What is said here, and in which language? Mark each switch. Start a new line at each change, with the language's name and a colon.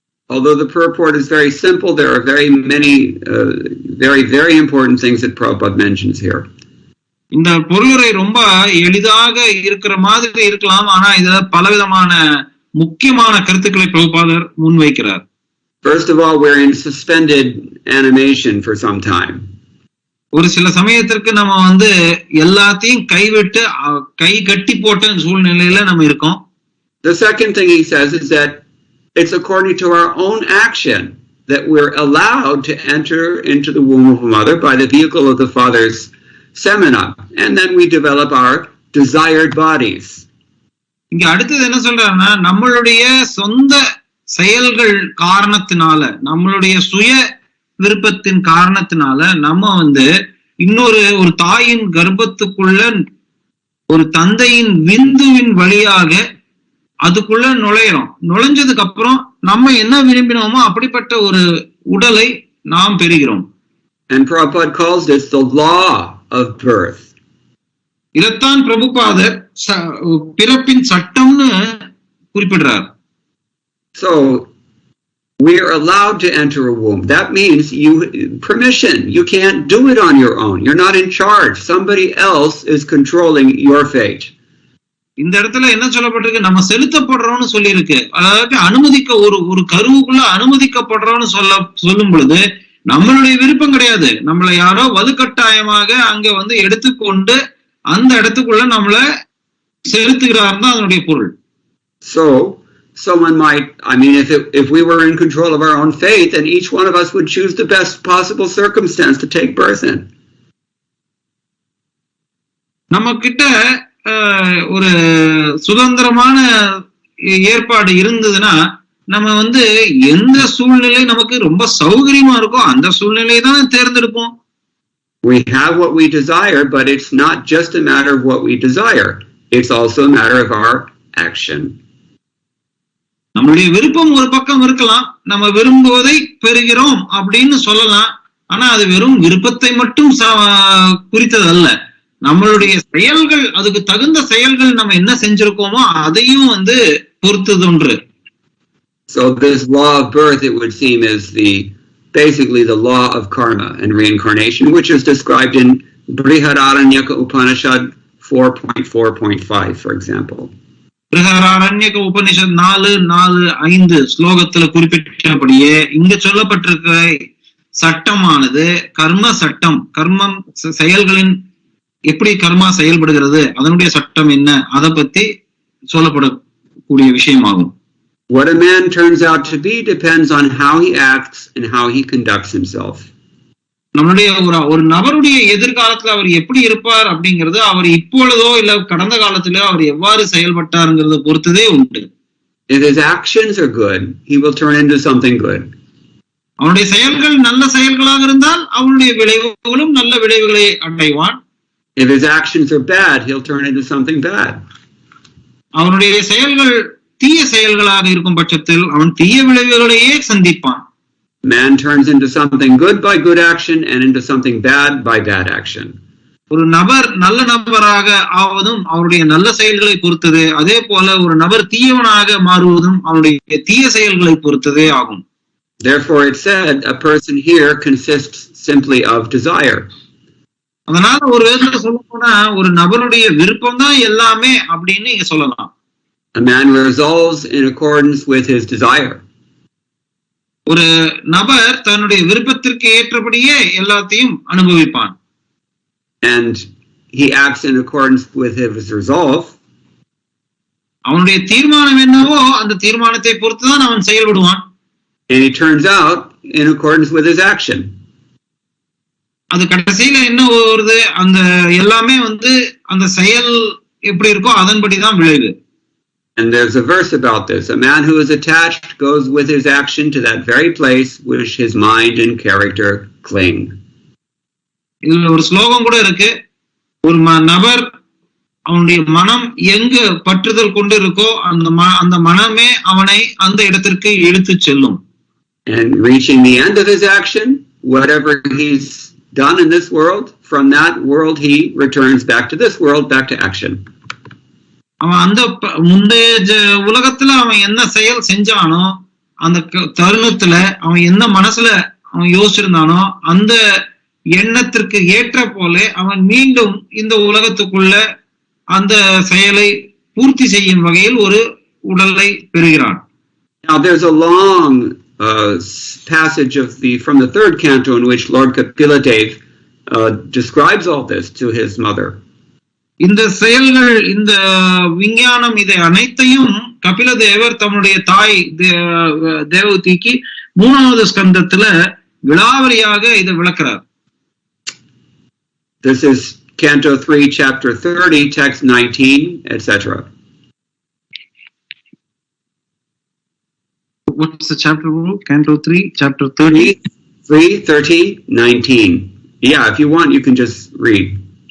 English: Although the purport is very simple, there are very many very important things that Prabhupada mentions here.
Tamil: இந்த பொருளுரை ரொம்ப எளிதாக இருக்கிற மாதிரி இருக்கலாம், ஆனா இதுல பலவிதமான முக்கியமான கருத்துக்களை பிரபுபாதர் முன்வைக்கிறார்.
English: First of all, we're in suspended animation for some time.
Tamil: ஒரு சில சமயத்திற்கு நம்ம வந்து எல்லாத்தையும் கைவிட்டு கை கட்டி போட்ட சூழ்நிலையில நம்ம இருக்கோம்.
English: The second thing he says is that it's according to our own action that we're allowed to enter into the womb of a mother by the vehicle of the father's semina, and then we develop our desired bodies.
Tamil: இங்க அடுத்தது என்ன சொல்றாருன்னா, நம்மளுடைய சொந்த செயல்கள் காரணத்தினால, நம்மளுடைய சுய விருப்பத்தின் காரணத்தினால நம்ம வந்து ஒரு தாயின் கர்ப்பத்துக்குள்ள ஒரு தந்தையின் விந்துவின் வழியாக அதுக்குள்ள நுழையிறோம். நுழைஞ்சதுக்கு அப்புறம் நம்ம என்ன விரும்பினோமோ அப்படிப்பட்ட ஒரு உடலை நாம் பெறுகிறோம்.
English: And Prabhupada calls this the law of birth.
Tamil: இதைத்தான் பிரபுபாதர் பிறப்பின் சட்டம்னு குறிப்பிடுறார்.
English: So we are allowed to enter a womb. That means permission. You can't do it on your own. You're not in charge. Somebody else is controlling your fate.
Tamil: இந்த இடத்துல என்ன சொல்லப்பட்டிருக்கு, நம்ம செலுத்தப்படுறோம்னு சொல்லி இருக்கு. அதாவது அனுமதிக்க ஒரு கருவுக்குள்ள அனுமதிக்கப்படுறோம்னு சொல்லும் பொழுது நம்மளுடைய விருப்பம் கிடையாது. நம்மளை யாரோ வலுக்கட்டாயமாக அங்க வந்து எடுத்துக்கொண்டு அந்த இடத்துக்குள்ள நம்மள செலுத்துகிறார் தான் அதனுடைய பொருள்.
English: So someone might, if we were in control of our own fate, then each one of us would choose the best possible circumstance to take birth in.
Tamil: நம்ம கிட்ட ஒரு சுதந்திரமான ஏற்பாடு இருந்ததுன்னா நம்ம வந்து எந்த சூழ்நிலை நமக்கு ரொம்ப சௌகரியமா இருக்கோ அந்த சூழ்நிலையை தான் தேர்ந்தெடுப்போம்.
English: We have what we desire, but it's not just a matter of what we desire. It's also a matter of our action.
Tamil: நம்மளுடைய விருப்பம் ஒரு பக்கம் இருக்கலாம், நம்ம விரும்புவதை பெறுகிறோம் அப்படின்னு சொல்லலாம். ஆனா அது வெறும் விருப்பத்தை மட்டும் குறித்தது அல்ல. நம்மளுடைய செயல்கள், அதுக்கு தகுந்த செயல்கள் நம்ம என்ன செஞ்சிருக்கோமோ அதையும் வந்து பொறுத்தது ஒன்று.
English: So this law of birth, it would seem, is basically the law of karma and reincarnation, which is described in Brihadaranyaka Upanishad 4.4.5, for example.
Tamil: Brihadaranyaka Upanishad 4.4.5 ஸ்லோகத்துல குறிப்பிட்டபடியே இங்க சொல்லப்பட்டிருக்க சட்டமானது கர்ம சட்டம், கர்மம் செயல்களின் எப்படி கர்மா செயல்படுகிறது, அதனுடைய சட்டம் என்ன, அதை பத்தி சொல்லப்படக்கூடிய விஷயமாகும்.
English: What a man turns out to be depends on how he acts and how he conducts himself.
Tamil: நம்மளுடைய ஒரு நபருடைய எதிர்காலத்துல அவர் எப்படி இருப்பார் அப்படிங்கிறது அவர் இப்பொழுதோ இல்ல கடந்த காலத்திலோ அவர் எவ்வாறு செயல்பட்டாருங்கிறத பொறுத்ததே உண்டு.
English: If his actions are good, he will turn into something good.
Tamil: அவனுடைய செயல்கள் நல்ல செயல்களாக இருந்தால் அவனுடைய விளைவுகளும் நல்ல விளைவுகளை அடைவான்.
English: If his actions are bad, he'll turn into something bad.
Tamil: அவனுடைய செயல்கள் தீய செயல்களாக இருக்கும் பட்சத்தில் அவன் தீய விளைவுகளையே சந்திப்பான்.
English: Man turns into something good by good action and into something bad by bad action.
Tamil: ஒரு நபர் நல்ல நபராக ஆவதும் அவருடைய நல்ல செயல்களை பொறுத்தது, அதே போல ஒரு நபர் தீயவனாக மாறுவதும் அவனுடைய தீய செயல்களை பொறுத்ததே ஆகும்.
English: Therefore it said a person here consists simply of desire.
Tamil: அதனால ஒரு விதத்துல சொல்ல போனா ஒரு நபருடைய விருப்பம் தான் எல்லாமே அப்படின்னு நீங்க சொல்லலாம்.
English: A man resolves in accordance with his desire.
Tamil: ஒரு நபர் தன்னுடைய விருப்பத்திற்கு ஏற்றபடியே எல்லாத்தையும் அனுபவிப்பான்.
English: And he acts in accordance with his resolve.
Tamil: அவனுடைய தீர்மானம் என்னவோ அந்த தீர்மானத்தை பொறுத்துதான் அவன் செயல்படுவான்.
English: And he turns out in accordance with his action.
Tamil: அது கடைசியில என்ன வருது, அந்த எல்லாமே அந்த செயல் எப்படி இருக்கோ அதன்படிதான் விளைவு.
English: And there's a verse about this. A man who is attached goes with his action to that very place which his mind and character cling.
Tamil: இதுல ஒரு ஸ்லோகம் கூட இருக்கு. ஒரு நபர் அவனுடைய மனம் எங்கு பற்றுதல் கொண்டு இருக்கோ அந்த மனமே அவனை அந்த இடத்திற்கு இழுத்து செல்லும்.
English: And reaching the end of his action, whatever he's done in this world, from that world he returns back to this world, back to action.
Tamil: அவன் அந்த முந்தைய உலகத்துல அவன் என்ன செயல் செஞ்சானோ அந்த தருணத்துல அவன் என்ன மனசுல அவன் யோசிச்சிருந்தானோ அந்த எண்ணத்திற்கு ஏற்ற போல அவன் மீண்டும் இந்த உலகத்துக்குள்ள அந்த செயலை பூர்த்தி செய்யும் வகையில் ஒரு உடலை பெறுகிறான்.
English: Now there's a long passage from the third canto in which Lord Kapiladev describes all this to his mother.
Tamil: இந்த செயல்கள், இந்த விஞ்ஞானம், இதை அனைத்தையும் கபிலதேவர் தம்முடைய தாய் தேவதிக்கு 3வது ஸ்கந்தத்துல விலாவரியாக இதை விளக்குறார்.
English: This is Canto 3, Chapter 30, Text 19, etc. What's the chapter rule? Canto 3, Chapter 30? 3, 30, 19. Yeah, if you want, you can just read.